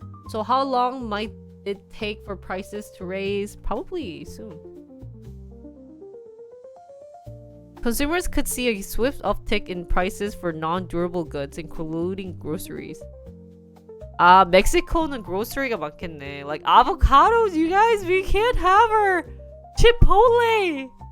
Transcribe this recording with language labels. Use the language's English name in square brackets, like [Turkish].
[English] So how long might it take for prices to raise? Probably soon. Consumers could see a swift uptick in prices for non-durable goods, including groceries. [Korean] 멕시코는 grocery가 많겠네. [English] Like avocados, you guys, we can't have our Chipotle.